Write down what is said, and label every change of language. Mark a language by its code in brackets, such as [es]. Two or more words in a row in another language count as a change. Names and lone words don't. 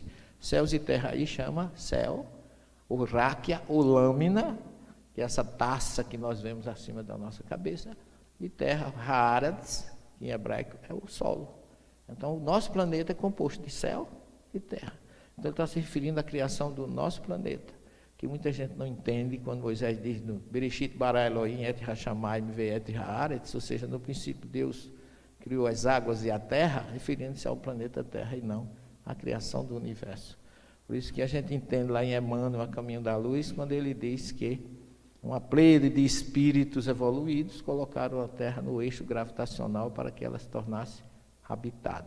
[pt] Céus e terra aí chama céu, ou ráquia, ou lâmina, que é essa taça que nós vemos acima da nossa cabeça, e terra, haaretz, que em hebraico é o solo. Então, o nosso planeta é composto de céu e terra. Então, ele está se referindo à criação do nosso planeta, que muita gente não entende quando Moisés diz no [he] בראשית ברא אלהים את השמים ואת הארץ, [pt] ou seja, no princípio Deus criou as águas e a terra, referindo-se ao planeta Terra e não à criação do universo. Por isso que a gente entende lá em Emmanuel, A Caminho da Luz, quando ele diz que uma pleiade de espíritos evoluídos colocaram a Terra no eixo gravitacional para que ela se tornasse habitada.